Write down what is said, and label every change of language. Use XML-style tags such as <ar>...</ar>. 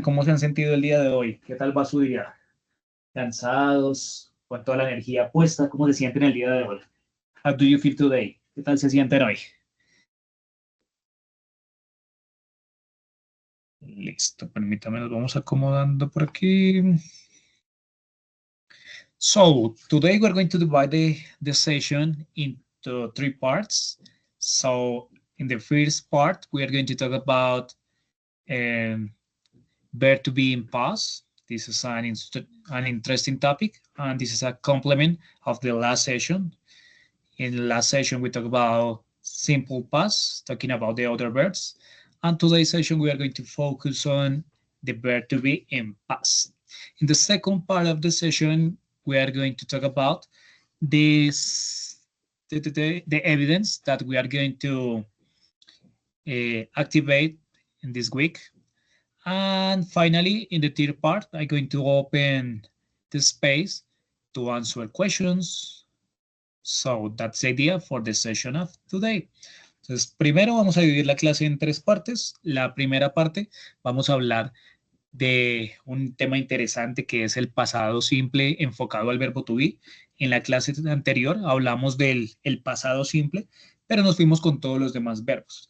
<es>¿Cómo se han sentido el día de hoy? ¿Qué tal va su día? ¿Cansados? ¿Con toda la energía puesta? ¿Cómo se sienten el día de hoy?</es> <en>How do you feel today?</en> <es>¿Qué tal se sienten hoy? Listo, permítame, nos vamos acomodando por aquí.</es> <en>So, today we're going to divide the session into three parts. So, in the first part, we are going to talk about um, verb to be in past. This is an interesting topic, and this is a complement of the last session. In the last session, we talked about simple past, talking about the other verbs. And today's session, we are going to focus on the verb to be in past. In the second part of the session, we are going to talk about this, the evidence that we are going to activate in this week. And finally, in the third part, I'm going to open the space to answer questions. So that's the idea for the session of today.</en> <es>Entonces, primero vamos a dividir la clase en tres partes. La primera parte vamos a hablar de un tema interesante que es el pasado simple enfocado al verbo to be. En la clase anterior hablamos del el pasado simple, pero nos fuimos con todos los demás verbos.</es>